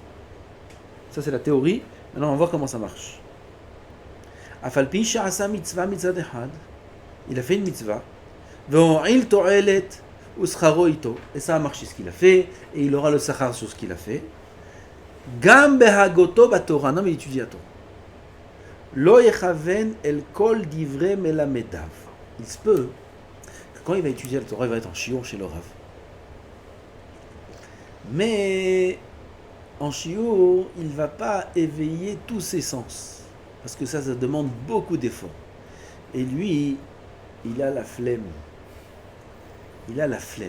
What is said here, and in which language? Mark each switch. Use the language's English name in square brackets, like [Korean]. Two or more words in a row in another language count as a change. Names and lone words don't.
[French] Ça c'est la théorie. Maintenant on va voir comment ça marche. Il a fait une mitzvah. Et ça a marché ce qu'il a fait, et il aura le sachar sur ce qu'il a fait. [Hebrew] גם בהגותו בתורה, [French] non mais il étudie la Torah. [Hebrew] לא יכוון אל כל דברי מלמדיו. [French] Il se peut que quand il va étudier la Torah, il va être en shiur chez le Rav. Mais en shiur, il ne va pas éveiller tous ses sens, parce que ça demande beaucoup d'efforts. Et lui, il a la flemme. Il a la flemme.